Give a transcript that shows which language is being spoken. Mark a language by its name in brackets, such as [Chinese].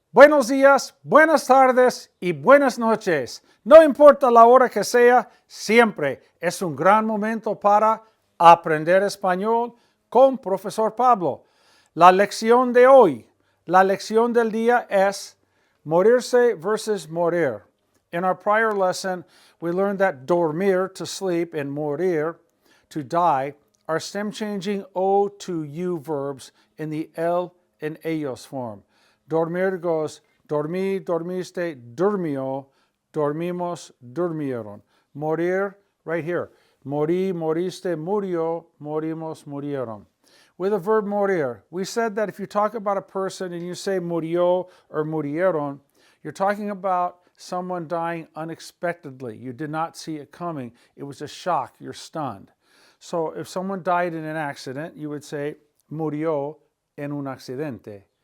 [Spanish] Buenos días, buenas tardes y buenas noches. No importa la hora que sea, siempre es un gran momento para aprender español con Profesor Pablo. La lección de hoy, la lección del día es morirse versus morir. [English] In our prior lesson, we learned that dormir, to sleep, and morir, to die, are stem-changing O to U verbs in the él and ellos form. [Spanish] Dormir goes dormí, dormiste, durmió, dormimos, durmieron. Morir, [English] right here. [Spanish] Morí, moriste, murió, morimos, murieron. [English] With the verb morir, we said that if you talk about a person and you say murió or murieron, you're talking about someone dying unexpectedly. You did not see it coming. It was a shock. You're stunned. So if someone died in an accident, you would say [Spanish] murió en un accidente.